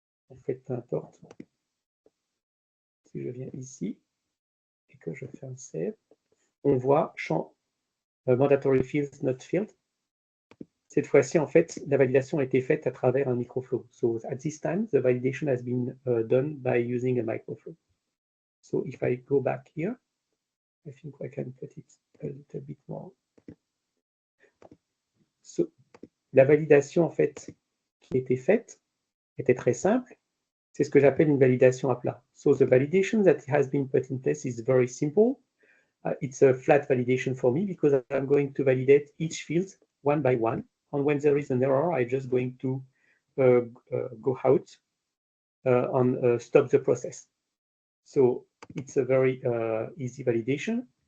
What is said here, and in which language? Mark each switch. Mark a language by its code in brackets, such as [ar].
[fr] En fait, peu importe. Si je viens ici et que je fais un save, on voit champ [en] mandatory fields not filled. [fr] Cette fois-ci, en fait, la validation a été faite à travers un microflow. [en] So at this time, the validation has been done by using a microflow. So if I go back here, I think I can put it a little bit more. [fr] So, la validation, en fait, qui était faite était très simple. C'est ce que j'appelle une validation à plat. [en] So the validation that has been put in place is very simple. It's a flat validation for me because I'm going to validate each field one by one. And when there is an error, I'm just going to go out on stop the process. So it's a very easy validation.